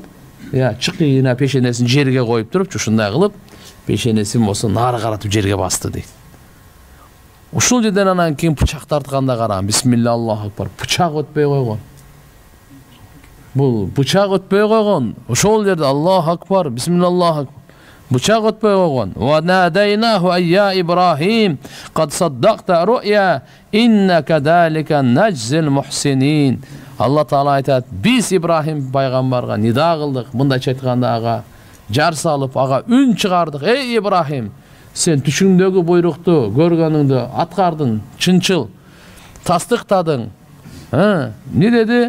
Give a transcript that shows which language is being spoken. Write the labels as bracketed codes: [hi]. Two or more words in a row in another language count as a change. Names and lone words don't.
[ky] Чыкыйына пешенесин жерге коюп туруп, ушундай кылып пешенесин болсо нары каратып жерге басты дейт. Ушул жерден анан кийин бычак тартканда караган. [ar] بسم الله، الله أكبر. [ky] Бычак өтпөй койгон. Бул бычак өтпөй койгон. Ошол жерде [ar] الله أكبر، بسم الله، الله أكبر. [ky] Бычак өтпөй койгон. [ar] ونادیناه أيا إبراهيم قد صدقت الرؤيا إنا كذلك نجزي المحسنين. [ky] Алла Таала айтат, биз Ибрахим пайгамбарга нида кылдык. Мындайча айтканда ага жар салып, ага үн чыгардык. Эй Ибрахим, сен түшүңдөгү буйрукту көргөнүңдү аткардың, чынчыл тастыктадың. Не деди?